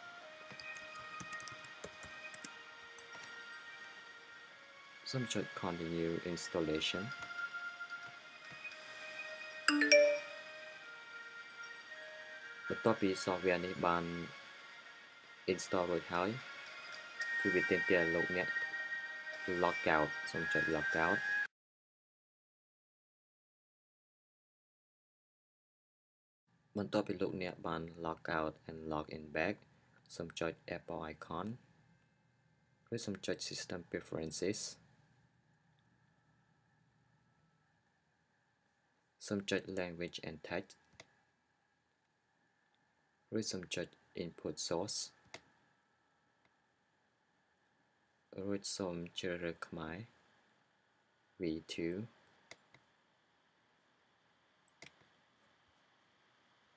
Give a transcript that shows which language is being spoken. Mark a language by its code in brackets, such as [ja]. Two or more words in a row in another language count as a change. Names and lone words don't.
[km] សូមចុច [en] continue installation [km] បន្ទាប់ពី software នេះបាន install រួចហើយគឺវាទាមទារឲ្យលោកអ្នក [en] log out [km] សូមចុច [en] log out [km] បន្ទាប់ពីលោកអ្នកបាន [en] log out and log in back [km] សូមចុច [en] Apple icon [km] ឬសូមចុច [en] System Preferences [km] សូមចុច [en] Language and Text [km] ឬសូមចុច [en] Input Source [km] រួចសូមជ្រើសរើសខ្មែរ V2 រួ